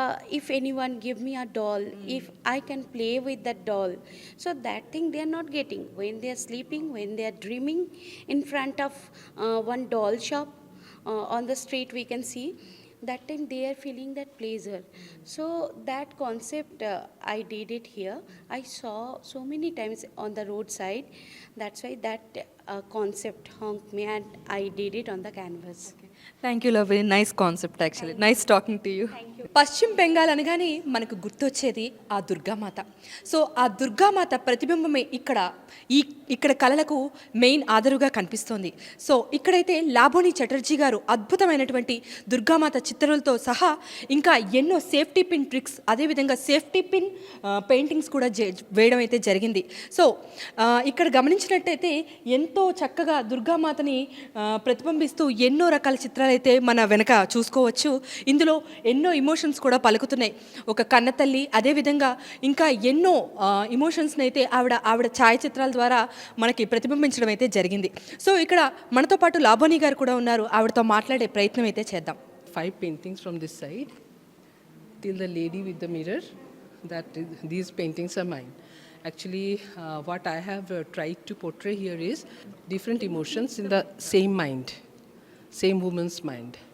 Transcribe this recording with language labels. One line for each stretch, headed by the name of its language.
English: If anyone give me a doll, if I can play with that doll, so that thing they are not getting when they are sleeping, when they are dreaming in front of one doll shop on the street we can see. That time they are feeling that pleasure. So that concept I did it here. I saw so many times on the roadside. That's why that concept honked me and I did it on the canvas. Thank you love, very nice concept actually. Nice talking to you.
Telugu: పశ్చిమ బెంగాల్ అనగానే మనకు గుర్తొచ్చేది ఆ Durgamata. So ఆ దుర్గామాత ప్రతిబింబమే ఇక్కడ కళలకు main ఆదరుగా కనిపిస్తోంది. So ఇక్కడైతే లాబోని చటర్జీ గారు అద్భుతమైనటువంటి దుర్గామాత చిత్రాలతో సహా ఇంకా ఎన్నో సేఫ్టీ పిన్ ట్రిక్స్, అదేవిధంగా సేఫ్టీ పిన్ పెయింటింగ్స్ కూడా వేయడం అయితే జరిగింది. సో ఇక్కడ గమనించినట్టయితే ఎంతో చక్కగా దుర్గామాతని ప్రతిబింబిస్తూ ఎన్నో రకాల చిత్రాలు అయితే మన వెనక చూసుకోవచ్చు. ఇందులో ఎన్నో ఇమోషన్స్ కూడా పలుకుతున్నాయి. ఒక కన్నతల్లి, అదేవిధంగా ఇంకా ఎన్నో ఇమోషన్స్ని అయితే ఆవిడ ఛాయాచిత్రాల ద్వారా మనకి ప్రతిబింబించడం అయితే జరిగింది. సో ఇక్కడ మనతో పాటు లాబోని గారు కూడా ఉన్నారు. ఆవిడతో మాట్లాడే ప్రయత్నం అయితే చేద్దాం.
English: 5 paintings from this side till the lady with the mirror. These paintings are mine. Actually, what I have tried to portray here is different emotions in the same mind, same woman's mind.